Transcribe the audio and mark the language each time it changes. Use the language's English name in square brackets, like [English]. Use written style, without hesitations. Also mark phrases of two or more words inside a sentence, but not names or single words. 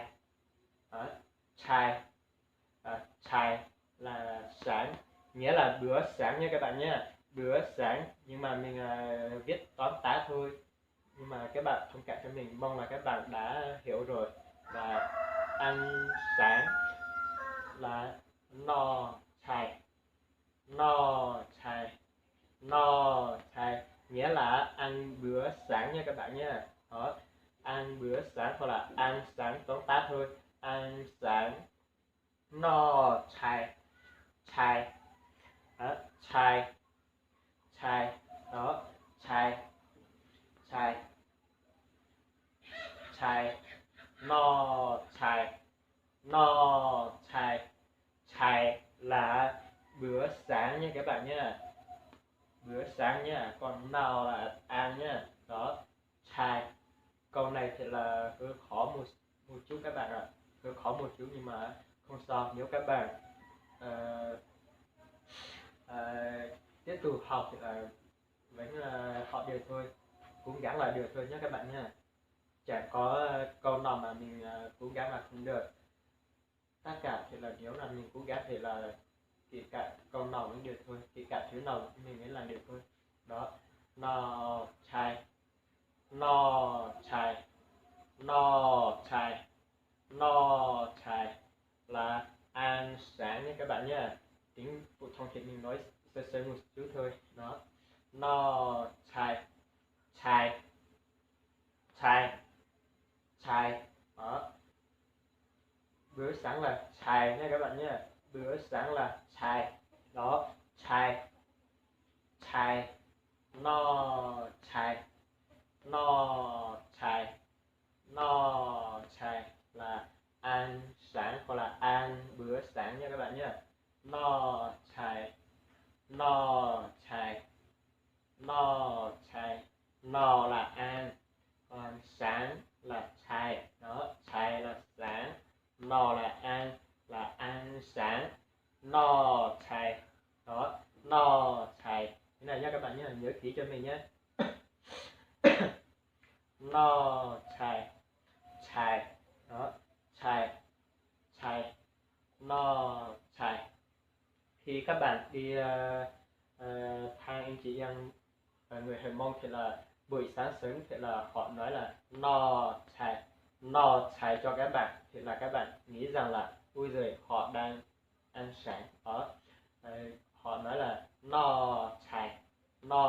[Vietnamese] Đó, [Hmong] chai, chai [Vietnamese] là sáng, nghĩa là bữa sáng nha các bạn nhé. Bữa sáng, nhưng mà mình viết tóm tắt thôi, nhưng mà các bạn thông cảm cho mình, mong là các bạn đã hiểu rồi. Là ăn sáng là [Hmong] no chai, no chai, no chai, [Vietnamese] nghĩa là ăn bữa sáng nha các bạn nha. Đó, ăn bữa sáng hoặc là ăn sáng tóm tắt thôi. Ăn sáng [Hmong] no chai, chai. Đó, chai, chai. Đó, chai, chai, chai, no chai, no chai. [Vietnamese] Chai là bữa sáng nha các bạn nha, bữa sáng nha. Còn nào là ăn nha. Đó, chai. Câu này thì là hơi khó một chút các bạn ạ, hơi khó một chút, nhưng mà không sao, nếu các bạn tiếp tục học thì là vẫn là học được thôi, cố gắng là được thôi nhé các bạn nha. Chẳng có câu nào mà mình cố gắng là không được, tất cả thì là nếu là mình cố gắng thì là kể cả câu nào cũng được thôi, kể cả thứ nào mình mới làm được thôi. Đó, [Hmong] no chai, no chai, no chai, no chai [Vietnamese] là ăn sáng nhé các bạn nhé. [Hmong] Tiếng phổ thông thì mình nói sơ sơ một chút thôi. Đó, no chai, chai, chai, chai. [Vietnamese] Đó, bữa sáng là chai nha các bạn nhé, bữa sáng là chai. Đó, [Hmong] chai, chai, no chai, no chai, no chai [Vietnamese] là ăn sáng hoặc là ăn bữa sáng nha các bạn nhé. [Hmong] No chai, no chai, no chai. [Vietnamese] No là ăn, còn sáng là chai. Đó, chai là sáng, no là ăn sáng. [Hmong] No chai. Đó, no chai. [Vietnamese] Thế này nha các bạn nhé, nhớ kỹ cho mình nhé. [Hmong] No chai, chai. Đó, chai, chai, no chai. [Vietnamese] Khi các bạn đi thang anh chị em người Hờ Mông thì là buổi sáng sớm thì là họ nói là [Hmong] no chai, no chai [Vietnamese] cho các bạn, thì là các bạn nghĩ rằng là ui giời họ đang ăn sáng. Đó, họ nói là [Hmong] no chai,